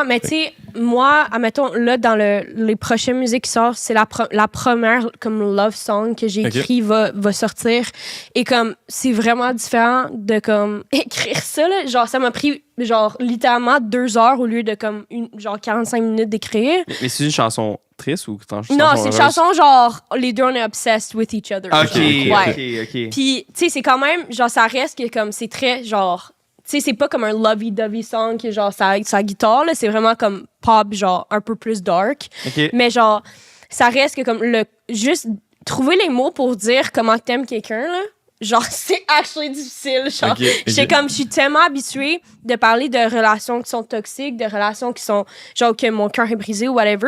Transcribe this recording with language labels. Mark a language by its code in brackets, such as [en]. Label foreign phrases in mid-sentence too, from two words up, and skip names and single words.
[fr] Mais tu sais, moi, admettons, là, dans les prochaines musiques qui sortent, c'est la première, comme, [en] love song [fr] que j'ai Ok. écrit va sortir. Et comme, c'est vraiment différent de, comme, écrire ça, là. Genre, ça m'a pris, genre, littéralement 2 heures au lieu de, comme, genre, 45 minutes d'écrire. Mais c'est une chanson triste ou Non, c'est une chanson, genre, les deux, on est [en] obsessed with each other. [fr] Ok, genre. ok, Ouais. ok. Puis, tu sais, c'est quand même, genre, ça reste que, comme, c'est très, genre, tu sais, c'est pas comme un [en] lovey-dovey song [fr] qui est, genre, sa guitare, là. C'est vraiment comme pop, genre, un peu plus dark. Ok. Mais, genre, ça reste que, comme, juste trouver les mots pour dire comment t'aimes quelqu'un, là. Genre, c'est actually difficile. Genre, Ok, ok. je suis tellement habituée de parler de relations qui sont toxiques, de relations qui sont, genre, que mon cœur est brisé ou whatever.